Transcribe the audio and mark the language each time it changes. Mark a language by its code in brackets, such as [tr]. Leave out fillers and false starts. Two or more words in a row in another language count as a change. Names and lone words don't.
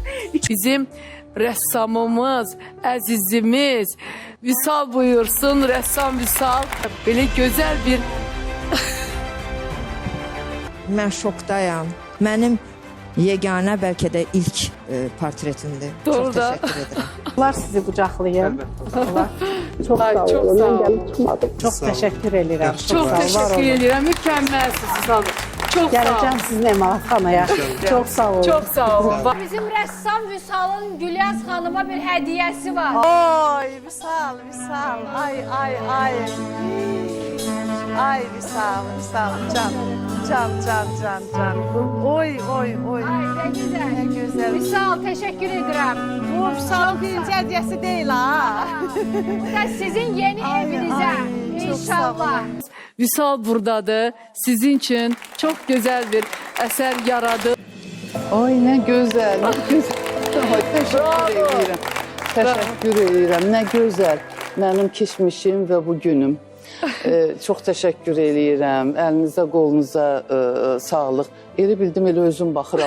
[az] Bizim rəssamımız, əzizimiz Vüsal buyursun, rəssam Vüsal. Belə gözəl bir... Mən şokdayam. Mənim yeganə bəlkə də ilk portretimdir. Doğru Çox da. təşəkkür edirəm. Allah sizi qucaqlayım. Allah [tr] çok sağ olun. Çok sağ Ben olun. gelip çıkmadım. Çok teşekkür ederim. Çok sağ olun, var teşekkür olun. [az] edirəm. Mükəmməlsiniz, sağ olun. [tr] Çok sağ olun. Geleceğim sizin emanetxanaya. Çok sağ olun. Çok sağ olun. [az] Bizim rəssam Vüsal'ın Gülyaz xanıma bir hədiyəsi var. Oy Vüsal, Vüsal, ay ay ay. Ay Vüsal, Vüsal, can, can, can, can, can. Oy, oy, oy. Ay, nə gözəl. [tr] Ne güzel. [az] Vüsal, təşəkkür edirəm. [tr] Bu Vüsal'ın birinci hediyesi değil ha. [az] Bu da sizin yeni evinizə. [tr] Çok sağ İnşallah. Vüsal buradadır. Sizin için çok güzel bir eser yaradı. [az] Ay nə gözəl, nə gözəl. Ay, təşəkkür edirəm. Təşəkkür edirəm. Nə gözəl mənim keçmişim və bu günüm. Çox təşəkkür edirəm. Əlinizə, qolunuza sağlıq. Elə bildim, elə özüm baxıram.